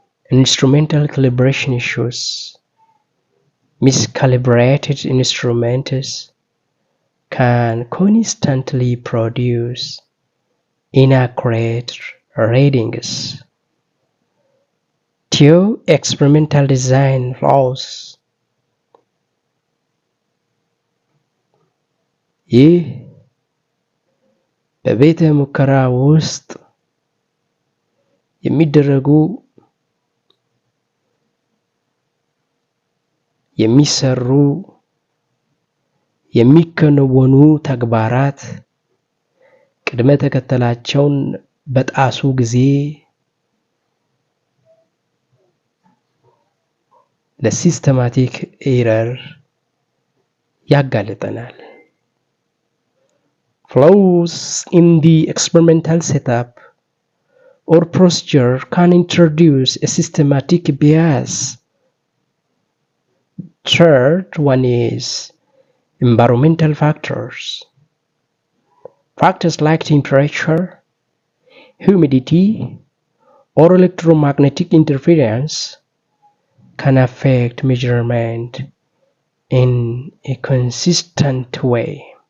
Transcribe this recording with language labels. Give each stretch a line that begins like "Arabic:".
English: Instrumental calibration issues. Miscalibrated instruments can constantly produce inaccurate readings. 2. Experimental design flaws.
Amharic: ይህ በቤተ ሙከራ ውስጥ የሚደረጉ የሚሰሩ የሚከናወኑ ተግባራት ቅድመ ተከተላቸውን በጣሱ ጊዜ ለሲስተማቲክ ኤረር ያጋልጠናል።
English: Flaws in the experimental setup or procedure can introduce a systematic bias. Third one is environmental factors. Factors like temperature, humidity, or electromagnetic interference can affect measurement in a consistent way.